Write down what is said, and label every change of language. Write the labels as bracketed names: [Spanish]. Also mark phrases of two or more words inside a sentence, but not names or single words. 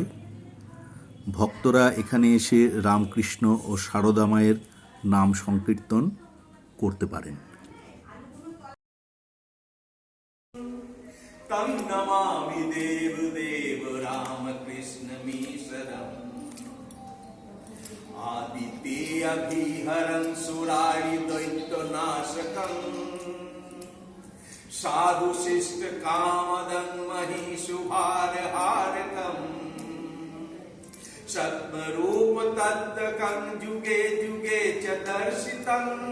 [Bangla] ভক্তরা এখানে এসে রামকৃষ্ণ ও সারদা মায়ের নাম সংকীর্তন করতে পারেন। [Sanskrit] तं नमामि देवदेव रामकृष्णमीश्वरम् आदित्यभिहरं सुरारिदैत्यनाशकम् साधुशिष्टकामदं महिषुभारहारकम् सत्मरूपतत्त्वकं जुगे जुगे च दर्शितम्